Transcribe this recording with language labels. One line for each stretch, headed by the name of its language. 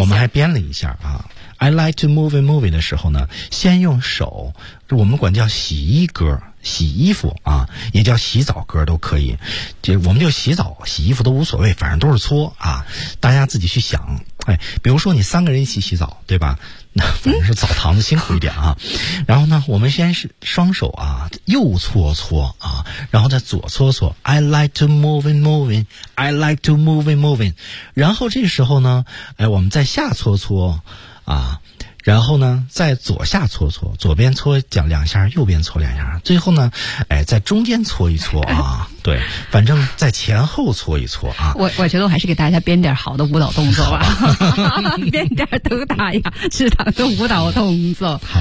Chinese: 我们还编了一下啊。
English: I like to move and move
Chinese: 的时候呢，先用手，我们管叫洗衣歌，洗衣服啊，也叫洗澡歌都可以，就我们就洗澡洗衣服都无所谓，反正都是搓啊，大家自己去想。哎，比如说你三个人一起洗澡，对吧？那反正是澡堂子辛苦一点啊。然后呢，我们先是双手啊，右搓搓啊，然后再左搓搓。
English: I like to move and move in, I like to move and move in。
Chinese: 然后这时候呢，哎，我们再下搓搓。啊，然后呢，在左下搓搓，左边搓讲两下，右边搓两下，最后呢，哎，在中间搓一搓啊，对，反正在前后搓一搓啊。我觉得我还是给大家编点好的舞蹈动作吧，编点都打呀，是他的舞蹈动作，